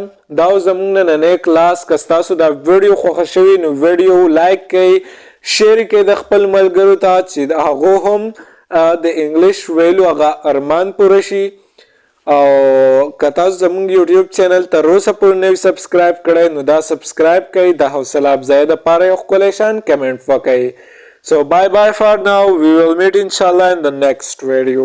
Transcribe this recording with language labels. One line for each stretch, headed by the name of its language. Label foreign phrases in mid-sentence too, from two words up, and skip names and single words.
Pashto: دا زموږ نننی کلاس که ستاسو دا ویډیو خوښه شوي نو ویډیو لایک کړئ شیر کړئ د خپل ملګرو ته چې هغو هم د انګلیش ویلو هغه ارمان پوره شي. او که تاسو زموږ یوټیوب چینل تر اوسه پورې نه وي سبسکرایب کړی نو دا سبسکرایب کړئ. د حوصله افزایۍ دپاره یو ښکلی شان کمنټ وکړئ.
English: So bye bye for now. We will meet inshallah in the next video.